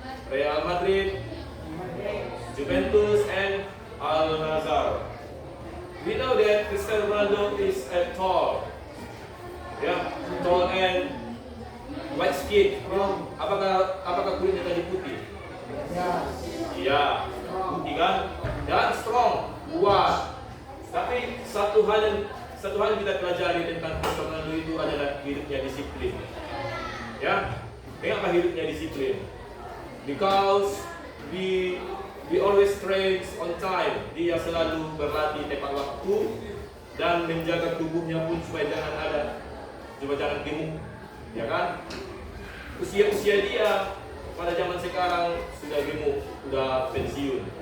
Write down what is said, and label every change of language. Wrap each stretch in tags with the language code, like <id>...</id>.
<en>Real Madrid, Juventus, and Al Nassr. We know that Cristiano Ronaldo is tall, tall and white skin.</en> <id>Apakah kulitnya tadi putih? Ya, putih kan? Dan strong, kuat. Tapi satu hal yang kita pelajari tentang Cristiano Ronaldo itu adalah hidupnya disiplin. Mengapa hidupnya disiplin?</id> <en>Because we always train on time.</en> <id>Dia selalu berlatih tepat waktu dan menjaga tubuhnya pun supaya jangan gemuk, ya kan? Usia dia pada zaman sekarang sudah gemuk, sudah pensiun.</id>